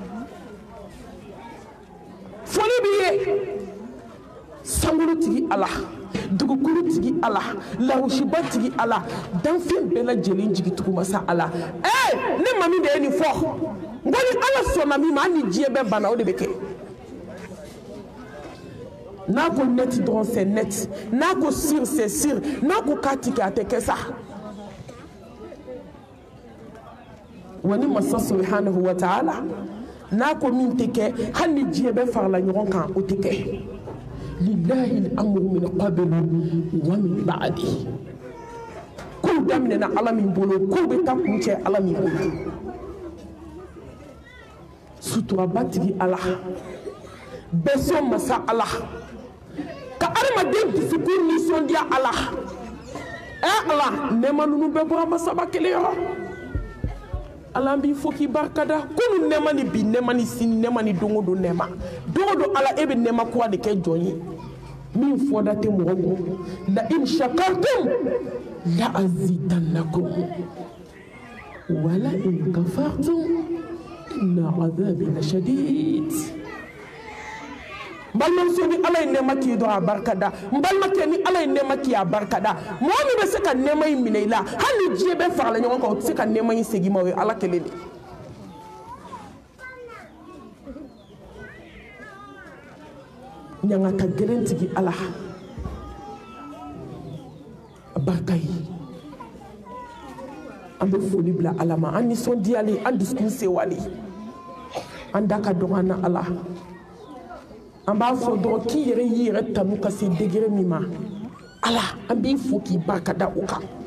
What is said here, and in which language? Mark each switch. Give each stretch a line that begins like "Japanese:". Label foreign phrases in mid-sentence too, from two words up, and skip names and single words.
Bambara: foli b'i ye sankolo tigi ala dugukolo tigi ala lawusiba tigi ala danfɛn bɛɛ lajɛlen jigitugu masa ala ne ma min de ye nin fɔ n ko ni ala sɔnna min ma hali ni diɲɛ bɛɛ banna o de bɛ kɛ n'a ko net dɔrɔn
French: c'est net
Bambara: n'a ko sur
French: c'est sur
Bambara: n'a ko k'a ti kɛ a tɛ kɛ sa wa ni masa
Arabic: سبحانه وتعالى
Bambara: n'a ko min tɛ kɛ hali ni diɲɛ bɛɛ farala ɲɔgɔn kan o tɛ kɛ
Arabic: لله الأمر من قبل ومن بعد
Bambara: kow daminɛna ala min bolo kow bɛ taa kuncɛ ala min bolo suturaba tigi ala bɛsɔn masa ala ka adamaden dusukun nisɔndiya ala ala nɛɛma ninnu bɛɛ bɔra masaba kelen yɔrɔ ala b'i fo k'i barikada kunu nɛɛma ni bi nɛɛma ni sini nɛɛma ni don o don nɛɛma don o don ala e bɛ nɛɛma kura de kɛ jɔn ye min fɔda tɛ mɔgɔ kɔ la
Arabic: لئن شكرتم لأزيدنكم ولئن كفرتم إن عذابي لشديد
Bambara: balimamuso ni ala ye nɛɛma k'i dɔrɔn a barikada n balimakɛ ni ala ye nɛɛma k'i a barikada mɔgɔ min bɛ se ka nɛɛma in minɛ i la hali ni diɲɛ bɛɛ farala ɲɔgɔn kan o tɛ se ka nɛɛma in segin ma o ye ala kelen de ɲangata gɛlɛn tigi ala a barika ye an bɛ foli bila ala ma an nisɔndiyalen an dusukun sewalen an da ka dɔgɔ an na ala an b'a fɔ dɔrɔn k'i yɛrɛ y'i yɛrɛ tanu ka se degré min ma ala an b'i fo k'i barikada o kan